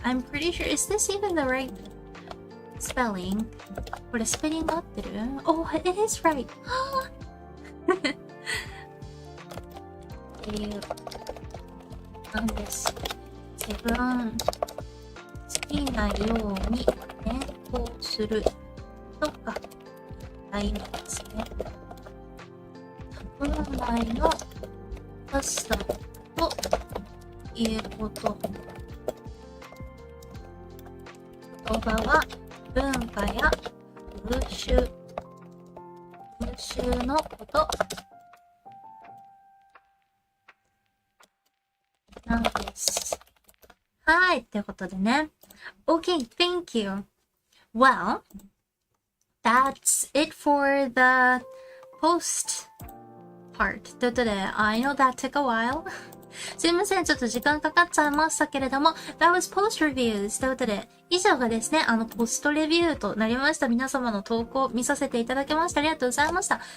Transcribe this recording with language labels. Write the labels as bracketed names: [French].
[English] I'm pretty sure, is this even the right spelling? [Japanese] これスペリング合ってる？ [English] Oh, it is right. [Japanese] っていうなんです。自分好きなように変更するとかないんですね。本来のカスタムということ。言葉は文化や風習のことなんです。はい、ということでね。 [English] Okay, thank you. Well, that's it for the post part. [Japanese] ということで、 [English] I know that took a while. [Japanese] すいません、ちょっと時間かかっちゃいましたけれども、 [English] That was post reviews. [Japanese] ということで、以上がですね、ポストレビューとなりました。皆様の投稿見させていただきました。ありがとうございました。